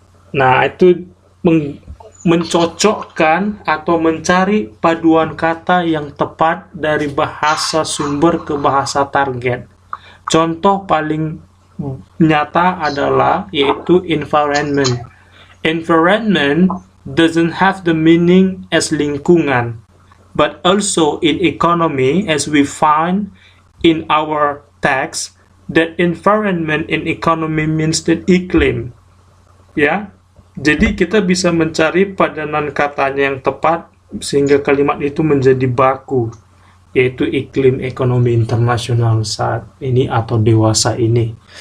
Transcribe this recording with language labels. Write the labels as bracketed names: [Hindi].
[Indonesian] Nah, itu mencocokkan atau mencari paduan kata yang tepat dari bahasa sumber ke bahasa target. Contoh paling nyata adalah yaitu environment. [English] Environment doesn't have the meaning as lingkungan, but also in economy, as we find in our text, that environment in economy means that iklim. [Indonesian] Ya, jadi kita bisa mencari padanan katanya yang tepat sehingga kalimat itu menjadi baku, yaitu iklim ekonomi internasional saat ini atau dewasa ini.